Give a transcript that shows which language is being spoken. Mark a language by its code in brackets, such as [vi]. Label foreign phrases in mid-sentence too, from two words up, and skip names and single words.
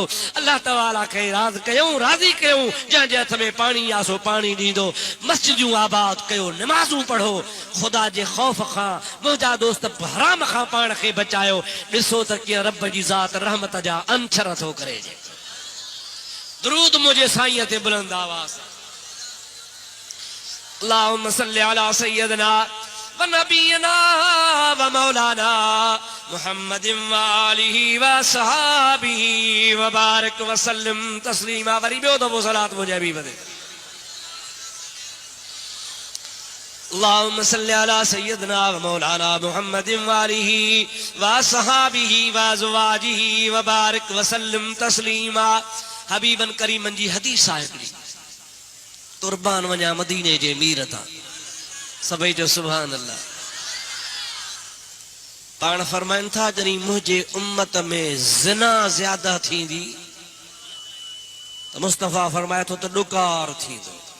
[sd] अल्लाह ताला खे राज़ी कयूं जंहिंजे हथ में पाणी आहे सो पाणी ॾींदो मस्जिदूं आबाद कयो नमाज़ूं पढ़ो खुदा जे ख़ौफ़ खां मुंहिंजा दोस्त हराम खां पाण खे बचायो ॾिसो त कीअं रब जी ज़ात रहमत जा अंशर थो करे। दरूद मुंहिंजे साईं ते बुलंद आवाज़ [ar] اللهم صل على سيدنا ونبينا ومولانا محمد وآله وصحابه وبارك وسلم تسليما. [sd] वरी ॿियो दफ़ो सलात मुंहिंजे हबीब ते [ar] اللهم صل على سيدنا ومولانا محمد وآله وصحابه وأزواجه وبارك وسلم تسليما. [sd] हबीबन करीमन जी हदीस आहे हिकिड़ी कुर्बान वञा मदीने जे मीर तां सभई जो [ar] سبحان الله. [sd] पाण फरमाइनि था जॾहिं मुंहिंजे उम्मत में ज़िना ज़्यादा थींदी त मुस्तफ़ा फरमाए थो त ॾुकार थींदो।